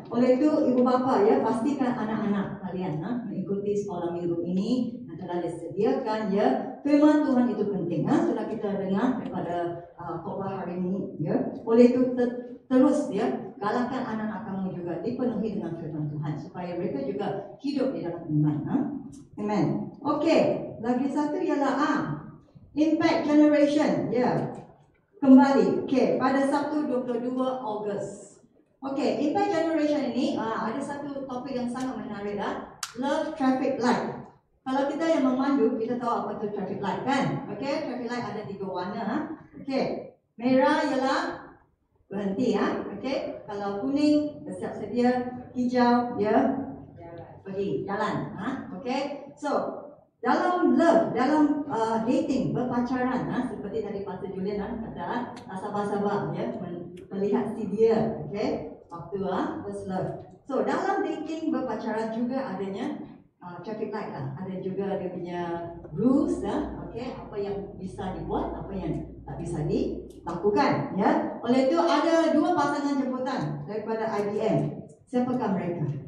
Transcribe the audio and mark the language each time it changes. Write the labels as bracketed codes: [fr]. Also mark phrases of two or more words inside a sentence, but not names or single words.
[ms] Oleh itu ibu bapa ya, pastikan anak-anak kalian mengikuti sekolah minggu ini yang telah disediakan ya. Firman Tuhan itu penting sudah kita dengar daripada khotbah hari ini ya. Oleh itu terus ya galakkan anak-anak kamu juga dipenuhi dengan firman Tuhan supaya mereka juga hidup di dalam iman. Amen. Okey, lagi satu ialah Impact Generation ya. Kembali, okey, pada Sabtu 22 Ogos. Okey, Impact Generation ini ada satu topik yang sangat menarik Love Traffic Light. Kalau kita yang memandu, kita tahu apa itu [en] traffic light [ms] kan? Okey, [en] traffic light [ms] ada 3 warna. Okey, merah ialah berhenti Okey, kalau kuning bersiap sedia, hijau ya pergi jalan Okey, so dalam love, dalam dating, berpacaran seperti tadi Pastor Julian kata sabar-sabar ya melihat si dia, okey, waktu [en] first love. [ms] So dalam dating, berpacaran juga adanya [en] traffic light [ms] ada juga dia punya rules okey, apa yang bisa dibuat, apa yang tak bisa dilakukan ya. Oleh itu ada 2 pasangan jemputan daripada IBM. Siapakah mereka?